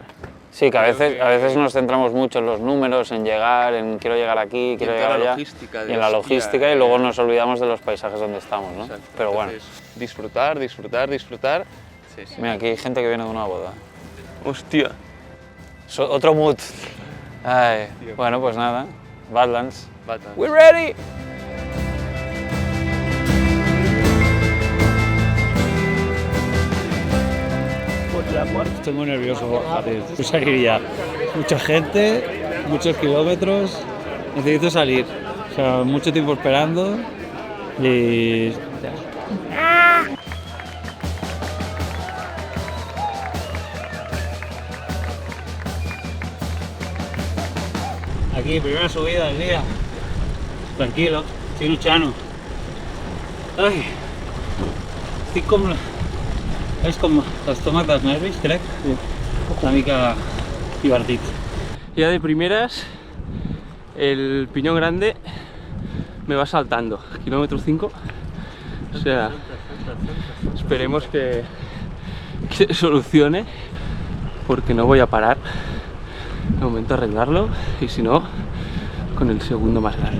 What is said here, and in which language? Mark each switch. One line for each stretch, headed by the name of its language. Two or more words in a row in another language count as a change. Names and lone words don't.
Spanish: Sí, que a veces nos centramos mucho en los números, en llegar, en quiero llegar aquí, quiero llegar allá, y en la logística, y luego nos olvidamos de los paisajes donde estamos, ¿no? Exacto. Pero bueno. Entonces, disfrutar, disfrutar, disfrutar. Sí, sí. Mira, aquí hay gente que viene de una boda. Hostia. Otro mood. Ay, bueno, pues nada, Badlands. Badlands.
English: We're ready!
Spanish: Estoy muy nervioso, Javier. Pues seguiría mucha gente, muchos kilómetros. Necesito salir. O sea, mucho tiempo esperando y... Aquí, primera subida del día. Tranquilo, estoy luchando.
Catalan: Ai, estic com... És com l'estómac dels nervis, crec. Sí. Una mica divertit.
Spanish: Ya de primeras, el Piñón Grande me va saltando. Kilómetro 5. O sea, esperemos que se solucione, porque no voy a parar. De momento arreglarlo, y si no, con el segundo más grande.